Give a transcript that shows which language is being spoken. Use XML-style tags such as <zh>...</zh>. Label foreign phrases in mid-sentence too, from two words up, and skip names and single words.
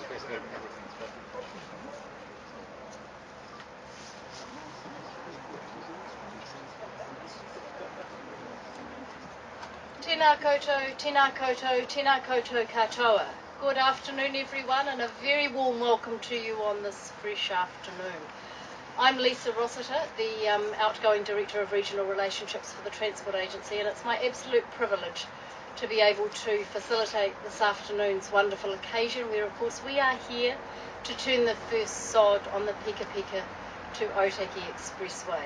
<mi>Tēnā koutou, tēnā koutou, tēnā koutou katoa.</mi> <en>Good afternoon everyone, and a very warm welcome to you on this fresh afternoon. I'm Lisa Rossiter, the outgoing Director of Regional Relationships for the Transport Agency, and it's my absolute privilege to be able to facilitate this afternoon's wonderful occasion where of course we are here to turn the first sod on the Peka Peka to Ōtaki Expressway.</en>